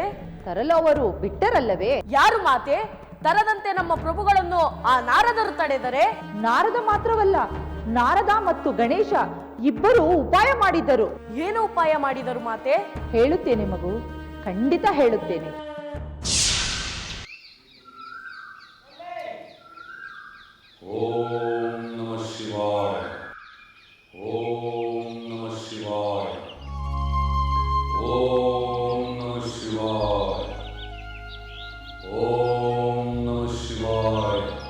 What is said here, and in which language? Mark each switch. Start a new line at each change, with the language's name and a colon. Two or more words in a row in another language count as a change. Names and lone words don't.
Kannada: ತರಲು ಅವರು ಬಿಟ್ಟರಲ್ಲವೇ? ಯಾರು ಮಾತೆ? ತರದಂತೆ ನಮ್ಮ ಪ್ರಭುಗಳನ್ನು ಆ ನಾರದರು ತಡೆದರೆ? ನಾರದ ಮಾತ್ರವಲ್ಲ, ನಾರದ ಮತ್ತು ಗಣೇಶ ಇಬ್ಬರು ಉಪಾಯ ಮಾಡಿದ್ದರು. ಏನು ಉಪಾಯ ಮಾಡಿದರು ಮಾತೆ? ಹೇಳುತ್ತೇನೆ ಮಗು, ಖಂಡಿತ ಹೇಳುತ್ತೇನೆ.
Sanskrit: ಓಂ ನಮಃ ಶಿವಾಯ. ಓಂ ನಮಃ ಶಿವಾಯ. ಓಂ ನಮಃ ಶಿವಾಯ. ಓಂ ನಮಃ ಶಿವಾಯ.